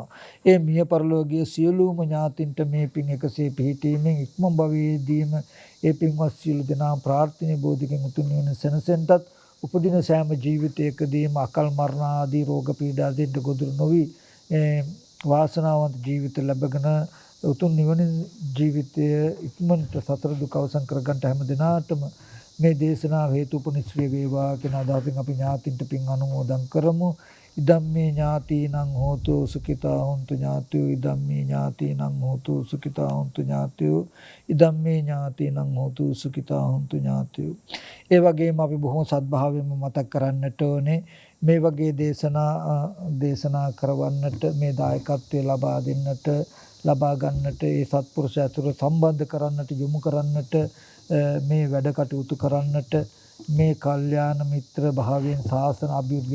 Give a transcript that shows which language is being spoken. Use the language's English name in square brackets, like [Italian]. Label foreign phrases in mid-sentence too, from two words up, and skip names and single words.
[Sinhala] ඒ මිය පරලෝකීය සියලුම ඥාතින්ට මේ පින් එකසේ පිහිටීමෙන් ඉක්මන් භවයේදීම ඒ පින්වත් සියලු දෙනා ප්‍රාර්ථනීය බෝධිකෙන් උතුම් නිවන සැනසෙන්නටත් උපදින සෑම ජීවිතයකදීම අකල් මරණ ආදී රෝග පීඩා දෙන්න ගොදුරු නොවි වාසනාවන්ත ජීවිත ලැබගෙන උතුම් නිවනින් ජීවිතය ඉක්මනට සතර දුක අවසන් කරගන්න හැම දිනාටම මේ දේශනාව හේතුපනිශ්‍රේ වේවා කියන අදහසින් අපි ඥාතින්ට පින් අනුමෝදන් කරමු. [Pali] ඉදම්මේ ඥාතිනං හෝතු සුඛිතා හොන්තු ඥාතියෝ ඉදම්මේ ඥාතිනං හෝතු සුඛිතා හොන්තු ඥාතියෝ ඉදම්මේ ඥාතිනං හෝතු සුඛිතා හොන්තු ඥාතියෝ. [Sinhala] ඒ වගේම අපි බොහොම සත්භාවයෙන්ම මතක් කරන්නට ඕනේ මේ වගේ දේශනා කරවන්නට මේ දායකත්වය ලබා ගන්නට ඒ සත්පුරුෂ ඇතුළු සම්බන්ධ කරන්නට යොමු කරන්නට මේ වැඩ කටයුතු කරන්නට මේ කල්යාණ මිත්‍ර භාවයෙන් ශාසන අභිවෘද්ධිය